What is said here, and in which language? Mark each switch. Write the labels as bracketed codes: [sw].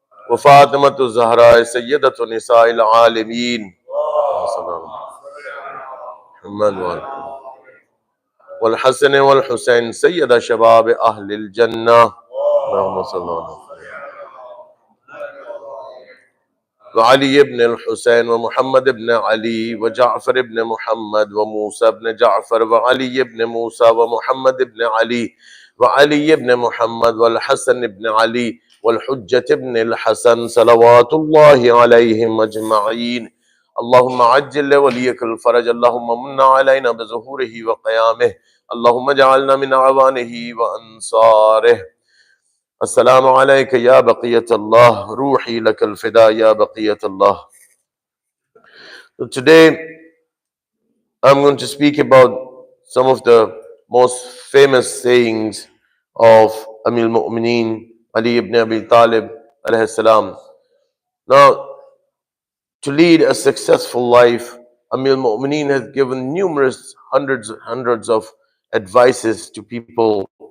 [ar] وفاطمۃ الزہراء سیدۃ نساء العالمین. محمد وآلہ. والحسن والحسین سید شباب اہل الجنہ. اللہم صلی اللہ علیہ وسلم. وعلي بن الحسين ومحمد بن علي وجعفر بن محمد وموسى بن جعفر وعلي بن موسى ومحمد بن علي وعلي بن محمد والحسن بن علي والحجة بن الحسن صلوات الله عليهم أجمعين. اللهم عجل لوليك الفرج، اللهم من علينا بظهوره وقيامه، اللهم اجعلنا من أعوانه وأنصاره. السلام عليك يا بقية الله، روحي لك الفداء يا بقية الله. [en] So today I'm going to speak about some of the most famous sayings of Amir Momineen Ali ibn Abi Talib alayhi salam. Now, to lead a successful life, Amir Momineen has given numerous hundreds of advices to people.